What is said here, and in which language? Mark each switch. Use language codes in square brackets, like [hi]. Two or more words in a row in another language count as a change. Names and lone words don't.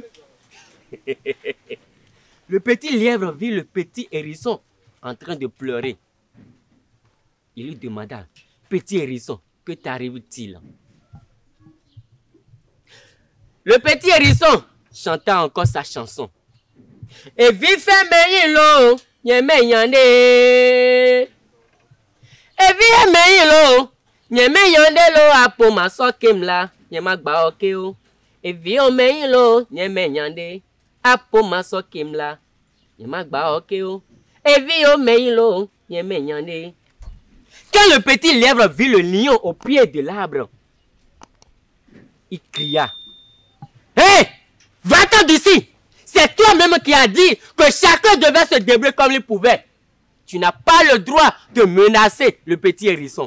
[fr] Le petit lièvre vit le petit hérisson en train de pleurer. Il lui demanda, petit hérisson, que t'arrive-t-il? Le petit hérisson chanta encore sa chanson. Et vive meilo, nyeme yande. Et vive meilo, nyeme yande lo apo maso kemla, nyema gba okeo. Et vive meilo, nyeme yande, apo maso kemla, nyema gba okeo. Et vive meilo, nyeme yande. Quand le petit lièvre vit le lion au pied de l'arbre, il cria. Hé! Va-t'en d'ici! C'est toi-même qui as dit que chacun devait se débrouiller comme il pouvait. Tu n'as pas le droit de menacer le petit hérisson.